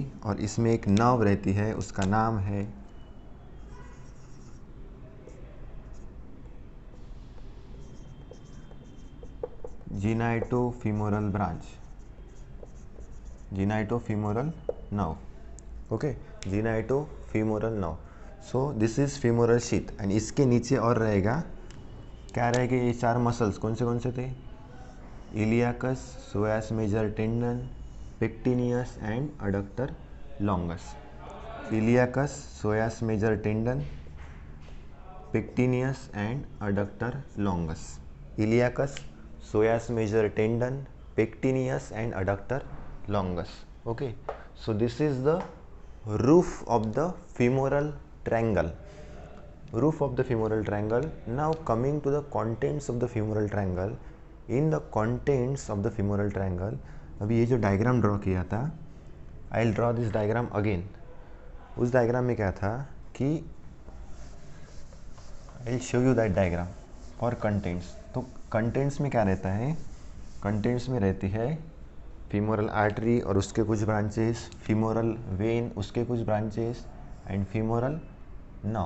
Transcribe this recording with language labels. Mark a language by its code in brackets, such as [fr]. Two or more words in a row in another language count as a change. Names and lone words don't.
[hi] और इसमें एक नर्व रहती है, उसका नाम है [en] genitofemoral branch, genitofemoral nerve. okay, genitofemoral nerve. so this is femoral sheath, and [hi] इसके नीचे और रहेगा, क्या रहेगा, ये चार मसल्स कौन से थे, [en] iliacus, psoas major tendon, pectineus and adductor longus. iliacus, psoas major tendon, pectineus and adductor longus. iliacus, psoas major tendon, pectineus and adductor longus. Okay, so this is the roof of the femoral triangle. Roof of the femoral triangle. Now coming to the contents of the femoral triangle. In the contents of the femoral triangle, [hi] अभी ये जो [en] diagram draw [hi] किया था, [en] I will draw this diagram again. [hi] उस डायग्राम में क्या था कि [en] I will show you that diagram for contents. [hi] तो कंटेंट्स में क्या रहता है, कंटेंट्स में रहती है [en] femoral artery [hi] और उसके कुछ ब्रांचेस, [en] femoral vein [hi] उसके कुछ ब्रांचेस, [en] and femoral nerve.